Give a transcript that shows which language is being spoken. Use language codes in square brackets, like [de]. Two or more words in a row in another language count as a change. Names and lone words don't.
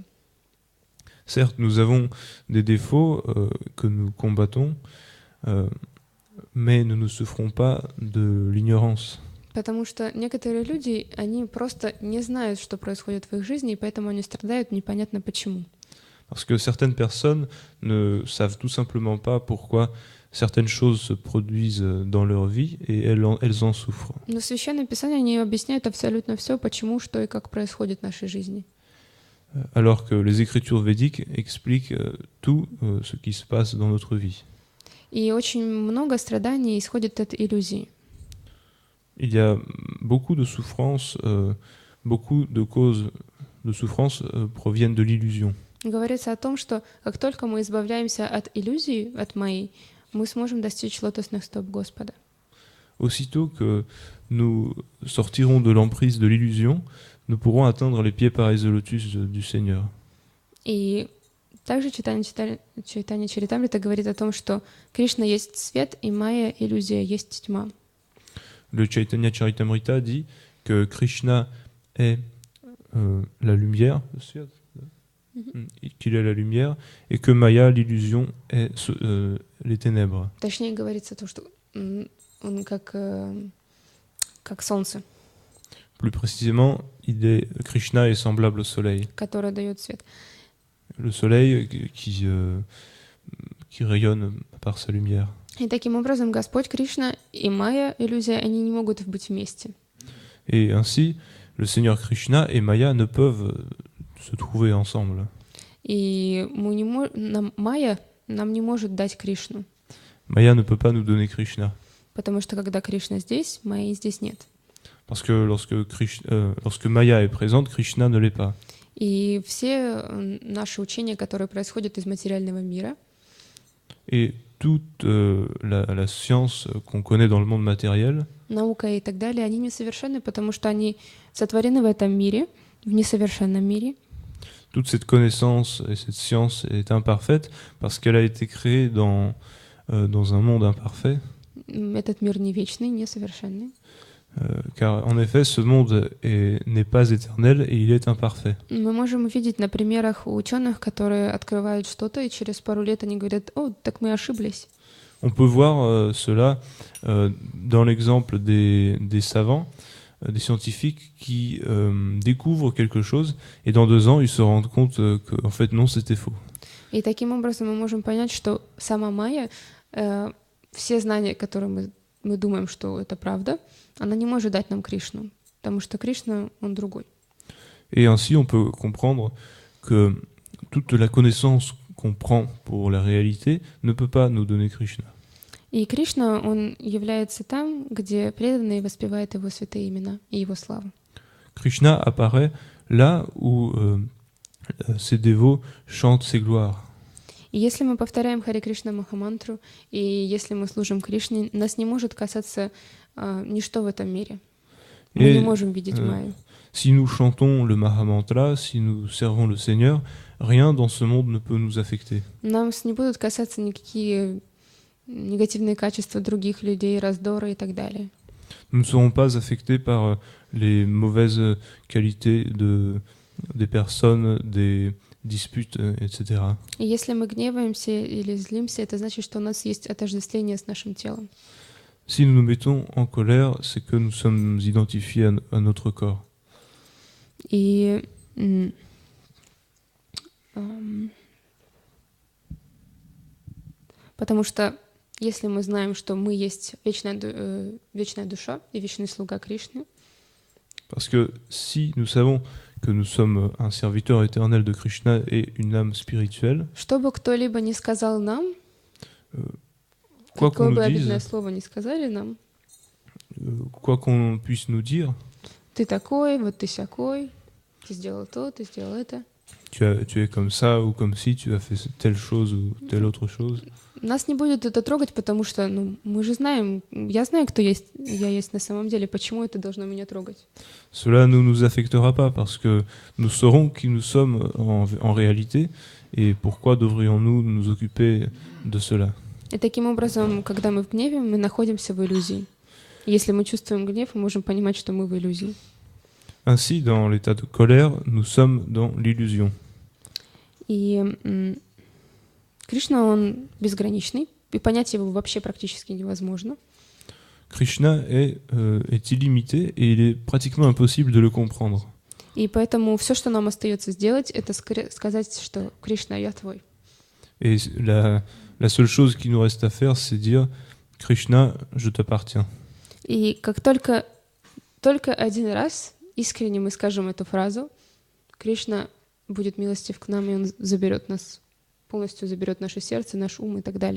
[fr] Certes, nous avons des défauts que nous combattons, mais nous ne souffrons pas de l'ignorance. [ru] Потому что некоторые люди, они просто не знают, что происходит в их жизни, и поэтому они страдают непонятно почему. [fr] Parce que certaines personnes ne savent tout simplement pas pourquoi certaines choses se produisent dans leur vie et elles en souffrent. [ru] Но в Священном Писании они объясняют абсолютно все, почему, что и как происходит в нашей жизни. [fr] Alors que les écritures védiques expliquent tout ce qui se passe dans notre vie. [ru] И очень много страданий исходит от иллюзии. [fr] Il y a beaucoup de souffrances, beaucoup de causes de souffrance proviennent de l'illusion. [ru] Говорится о том, что как только мы избавляемся от иллюзии, от майи, мы сможем достичь лотосных стоп Господа. [fr] Aussitôt que nous sortirons de l'emprise de l'illusion, nous pourrons atteindre les pieds pareils au lotus du Seigneur. [ru] И также Чайтанья Чаритамрита говорит о том, что Кришна есть свет, и майя, иллюзия, есть тьма. [fr] Le Chaitanya Charitamrita dit que Krishna est la lumière, qu'il est la lumière, et que Maya, l'illusion, est les ténèbres. [ru] Точнее говорится то, что он как солнце, [fr] Plus précisément, Krishna est semblable au soleil. [ru] которое дает свет. [fr] Le soleil qui rayonne par sa lumière. [ru] И таким образом Господь Кришна и майя, иллюзия, они не могут быть вместе. [fr] Et ainsi, le Seigneur Krishna et Maya ne peuvent se trouver ensemble. [ru] И майя нам не может дать Кришну. [fr] Maya ne peut pas nous donner Krishna. [ru] Потому что когда Кришна здесь, майи здесь нет. [fr] Parce que lorsque Maya est présente, Krishna ne l'est pas. [ru] И все наши учения, которые происходят из материального мира, [fr] et toute la science qu'on connaît dans le monde matériel, [ru] наука и так далее, они несовершенны, потому что они сотворены в этом мире, в несовершенном мире. [fr] Toute cette connaissance et cette science est imparfaite parce qu'elle a été créée dans un monde imparfait. [ru] Этот мир не вечный, несовершенный. [fr] Car en effet, ce monde n'est pas éternel et il est imparfait. [ru] Мы можем увидеть на примерах ученых, которые открывают что-то, и через пару лет они говорят: «О, так мы ошиблись». [fr] On peut voir cela dans l'exemple des savants, des scientifiques qui découvrent quelque chose et dans 2 ans, ils se rendent compte qu'en fait, non, c'était faux. [ru] И таким образом мы можем понять, что сама майя, все знания, которые мы думаем, что это правда, она не может дать нам Кришну, потому что Кришна, он другой. [fr] Et ainsi, on peut comprendre que toute la connaissance qu'on prend pour la réalité ne peut pas nous donner Krishna. [ru] И Кришна, он является там, где преданные воспевают его святые имена и его славу. [fr] Krishna apparaît là où ses dévots chantent ses gloires. [ru] И если мы повторяем Харе Кришна Махамантру, и если мы служим Кришне, нас не может касаться ничто в этом мире. Мы не можем видеть майю. [fr] Si nous chantons le Mahamantra, si nous servons le Seigneur, rien dans ce monde ne peut nous affecter. [ru] Нас не будут касаться никакие негативные качества других людей, раздоры и так далее. [fr] Nous ne serons pas affectés par les mauvaises qualités des personnes, des disputes, etc. [ru] И если мы гневаемся или злимся, это значит, что у нас есть отождествление с нашим телом. [fr] Si nous nous mettons en colère, c'est que nous sommes identifiés à notre corps. [ru] И потому что если мы знаем, что мы есть вечная душа и вечный слуга Кришны, [fr] Parce que si nous savons que nous sommes un serviteur éternel de Krishna et une âme spirituelle, [ru] что бы кто-либо ни сказал нам, [fr] quoi qu'on [ru] какое бы [fr] nous [ru] обидное [fr] dise, [ru] слово ни сказали нам, [fr] quoi qu'on puisse nous dire, [ru] ты такой, вот ты сякой, ты сделал то, ты сделал это. [fr] tu es comme ça ou comme si tu as fait telle chose ou telle autre chose, [ru] Нас не будет это трогать, потому что мы же знаем, я знаю, кто я есть на самом деле, почему это должно меня трогать. [fr] cela ne nous affectera pas parce que nous saurons qui nous sommes en réalité et pourquoi devrions-nous nous occuper de cela. [ru] И таким образом, когда мы в гневе, мы находимся в иллюзии. Если мы чувствуем гнев, мы можем понимать, что мы в иллюзии. [fr] Ainsi, dans l'état de colère, nous sommes dans l'illusion. [ru] И Кришна, он безграничный, и понять его вообще практически невозможно. [fr] Krishna est illimité et il est pratiquement impossible de le comprendre. [ru] И поэтому все, что нам остается сделать, это сказать, что Кришна, я твой. [fr] Et la seule chose qui nous reste à faire, c'est dire Krishna, je t'appartiens. [ru] И как только один раз искренне мы скажем эту фразу, Кришна будет милостив к нам, и Он заберет нас, полностью заберет наше сердце, наш ум и так далее.